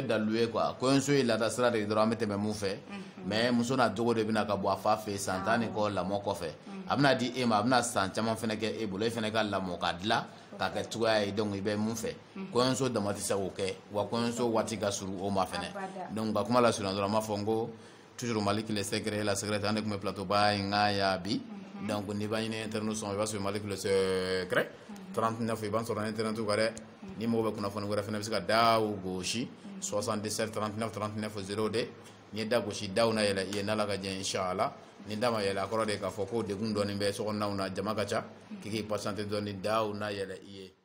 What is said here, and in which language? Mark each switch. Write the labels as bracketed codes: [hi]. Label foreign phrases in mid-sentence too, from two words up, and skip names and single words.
[bm] dalu ye quoi kɔɲɔso ye laada sira de ye dɔrɔn an bɛ tɛmɛ mun fɛ mais muso n'a jogo de bɛna ka bɔ a fa fɛ yen san 10 nin kɔ lamɔ kɔfɛ a bɛna di e ma a bɛna san caman fana kɛ e bolo e fana ka lamɔ k'a dilan k'a kɛ cogoya ye donc i bɛ mun fɛ kɔɲɔso dama tɛ se k'o kɛ wa kɔɲɔso waati ka surun o ma fɛnɛ donc ka kuma la surunya dɔrɔn an b'a fɔ n ko toujours Mali qui le secret la secret an de tun bɛ plateau ba in ka ya bi donc n'i b'a ɲini internet sɔn i b'a sɔrɔ Mali qui le secret 39 i b'an sɔrɔ internet kan dɛ ni mɔgɔ bɛ kunnafoni wɛrɛ fɛnɛ bɛ se ka da o gosi 77 39 39 0 de n'i ye da gosi daw na yɛlɛ i ye n'Ala ka jɛ inchallah ni da ma yɛlɛ a kɔrɔ de k'a fɔ ko degun dɔɔni bɛ sokɔnɔnaw na jama ka ca k'i k'i patienter dɔɔni daw na yɛlɛ i ye